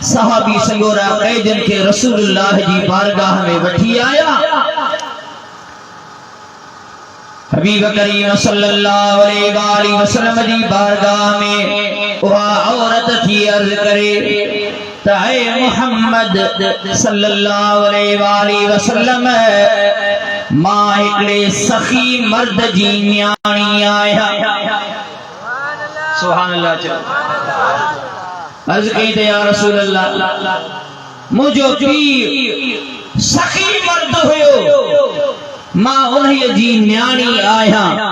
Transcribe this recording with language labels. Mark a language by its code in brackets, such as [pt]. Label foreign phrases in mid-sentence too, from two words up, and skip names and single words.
[sd] सहाबी सगोरा कैदियुनि खे रसूलुल्लाह जी बारगाह में वठी आया। हबीब करीम [ar] صلى الله عليه وسلم [sd] जी बारगाह में उहा औरत थी अर्ज़ करे त ऐ मुहम्मद [ar] صلى الله عليه وسلم, [sd] मां हिकिड़े सखी मर्द जी न्याणी आहियां। [ar] سبحان الله चओ। [sd] अर्ज़ कई त [ar] يا رسول الله, [sd] मुंहिंजो पीउ सखी मर्द हुयो, मां उन्हीअ जी न्याणी आहियां।